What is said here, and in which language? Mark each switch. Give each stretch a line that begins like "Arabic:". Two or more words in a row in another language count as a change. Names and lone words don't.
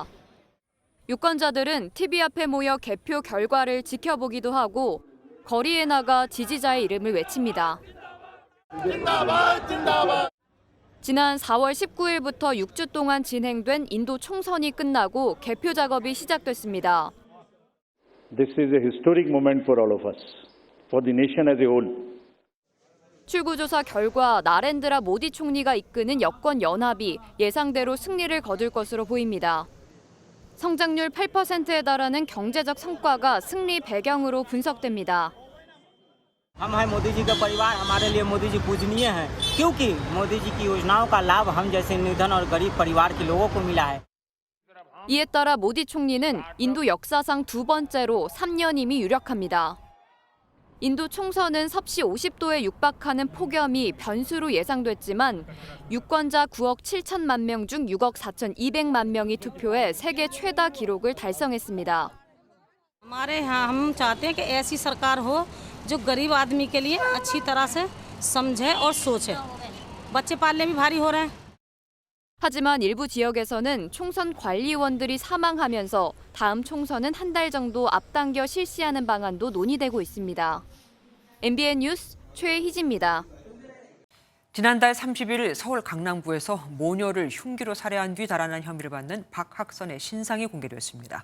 Korean: 유권자들은 TV 앞에 모여 개표 결과를 지켜보기도 하고 거리에 나가 지지자의 이름을 외칩니다. 지난 4월 19일부터 6주 동안 진행된 인도 총선이 끝나고 개표 작업이 시작됐습니다.
English: This is a historic moment for all of us, for the nation as a whole.
Korean: 출구조사 결과 나렌드라 모디 총리가 이끄는 여권 연합이 예상대로 승리를 거둘 것으로 보입니다. 성장률 8%에 달하는 경제적 성과가 승리 배경으로 분석됩니다.
Hindi: हम हैं मोदी जी का परिवार, हमारे लिए मोदी जी पूजनीय हैं क्योंकि मोदी जी की योजनाओं का लाभ हम जैसे निर्धन और गरीब परिवार के लोगों को मिला है.
Korean: 이에 따라 모디 총리는 인도 역사상 두 번째로 3년임이 유력합니다. 인도 총선은 섭씨 50도에 육박하는 폭염이 변수로 예상됐지만 유권자 9억 7천만 명 중 6억 4,200만 명이 투표해 세계 최다 기록을 달성했습니다.
Hindi: हमारे यहाँ हम चाहते हैं कि ऐसी सरकार हो जो गरीब आदमी के लिए अच्छी तरह से समझे और सोचे. बच्चे पालने भी भारी हो रहे हैं.
Korean: 하지만 일부 지역에서는 총선 관리위원들이 사망하면서 다음 총선은 한 달 정도 앞당겨 실시하는 방안도 논의되고 있습니다. MBN 뉴스 최희지입니다. 지난달 30일 서울 강남구에서 모녀를 흉기로 살해한 뒤 달아난 혐의를 받는 박학선의 신상이 공개됐습니다.